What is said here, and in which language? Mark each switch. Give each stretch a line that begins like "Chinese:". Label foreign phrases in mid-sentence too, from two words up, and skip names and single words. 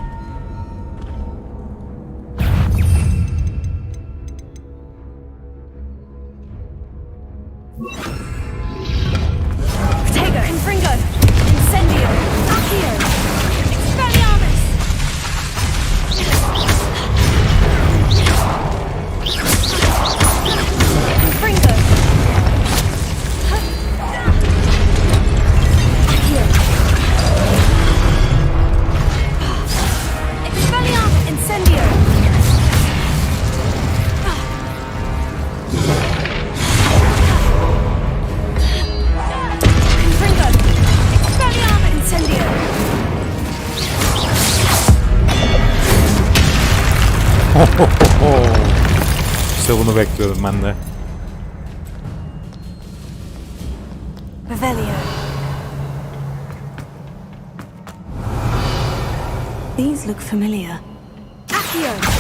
Turkish: Tego! Confringo! Incendio! Accio! Expelliarmus! Confringo! Accio! Expelliarmus! Incendio! Confringo! Expelliarmus! Incendio! İşte bunu bekliyordum ben de. Revelio!
English: These look familiar. Accio!